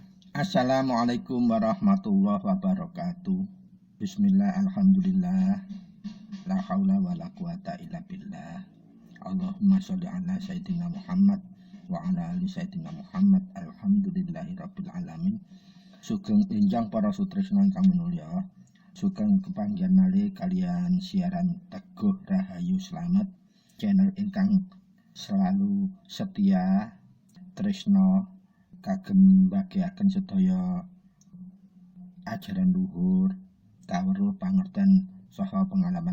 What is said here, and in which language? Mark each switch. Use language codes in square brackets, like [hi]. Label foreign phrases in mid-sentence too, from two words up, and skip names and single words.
[ar] السلام عليكم ورحمة الله وبركاته. بسم الله، الحمد لله، لا حول ولا قوة إلا بالله. اللهم صل على سيدنا محمد وعلى آل سيدنا محمد. الحمد لله رب العالمين. [jv] Sugeng enjang para sutresna ingkang minulya. Sugeng kepanggihan malih kalian siaran Teguh Rahayu Slamet, channel ingkang [id] selalu setia [jv] tresna kagem bagiaken sedaya ajaran luhur, kawruh pangerten saha pengalaman